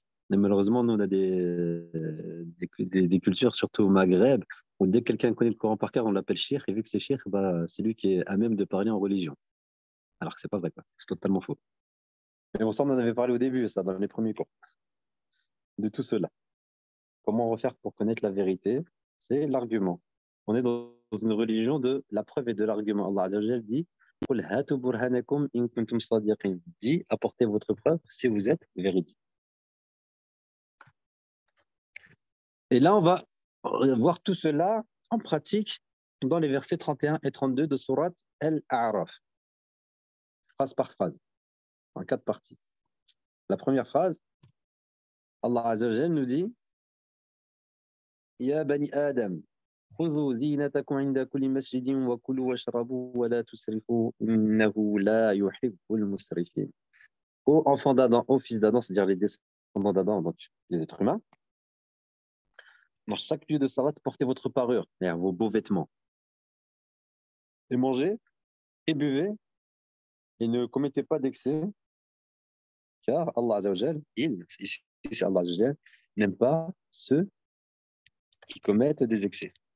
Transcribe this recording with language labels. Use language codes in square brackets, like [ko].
[fr] Mais malheureusement, nous, on a des cultures, surtout au Maghreb, où dès que quelqu'un connaît le Coran par cœur, on l'appelle shir, et vu que c'est shir, bah, c'est lui qui est à même de parler en religion. Alors que c'est pas vrai, quoi. C'est totalement faux. Mais bon, ça, on en avait parlé au début, ça, dans les premiers cours, de tout cela. Comment refaire pour connaître la vérité? C'est l'argument. On est dans une religion de la preuve et de l'argument. [ar] Allah Azza wa Jalla dit قُلْ هَاتُوا بُرْهَانَكُمْ إِن كُنتُمْ صَادِقِينَ. [fr] Dit, apportez votre preuve si vous êtes véridique. Et là, on va voir tout cela en pratique dans les versets 31 et 32 de Sourate Al-A'raf, phrase par phrase, en 4 parties. La première phrase, [ar] Allah Azza wa Jal [fr] nous dit [ar] Ya bani Adam, خذوا زينتكم عند كل مسجد وكلوا واشربوا ولا تسرفوا إنه لا يحب المسرفين. [fr] Ô enfants d'Adam, ô fils d'Adam, c'est-à-dire les descendants d'Adam, donc les êtres humains, dans chaque lieu de salat, portez votre parure, c'est-à-dire vos beaux vêtements. Et mangez et buvez et ne commettez pas d'excès, car Allah Azza wa Jal, ici c'est Allah Azza wa Jal, n'aime pas ceux qui commettent des excès.